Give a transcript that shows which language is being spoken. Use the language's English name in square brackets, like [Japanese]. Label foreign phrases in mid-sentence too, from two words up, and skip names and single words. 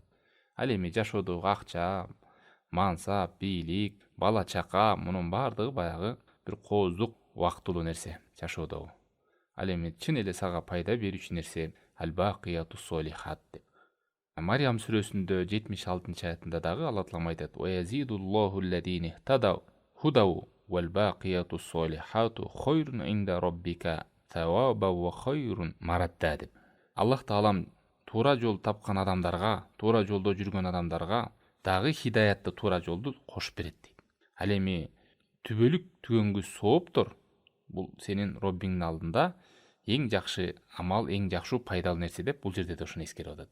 [Kyrgyz] Ал эми жашоодогу акча, мансап, бийлик, бала чака, мунун бардыгы баягы бир кооздук, убактылуу нерсе жашоодогу. Ал эми чын эле сага пайда берүүчү нерсе [Arabic] الباقيات الصالحات [Kyrgyz] деп. Мариям сүрөсүндө 76-аятында дагы Алла Таалам айтат: [Arabic] "ويزيد الله الذين اهتدوا هدى والباقيات الصالحات خير عند ربك ثوابا وخير مردا" [Kyrgyz] деп. Аллах Таалам туура жол тапкан адамдарга, туура жолдо жүргөн адамдарга дагы хидаятты, туура жолду кошуп берет дейт. Ал эми түбөлүк түгөнгүс сооптор бул сенин Роббиңдин алдында эң жакшы амал, эң жакшы пайдалуу нерсе деп бул жерде да ушуну эскерип атат.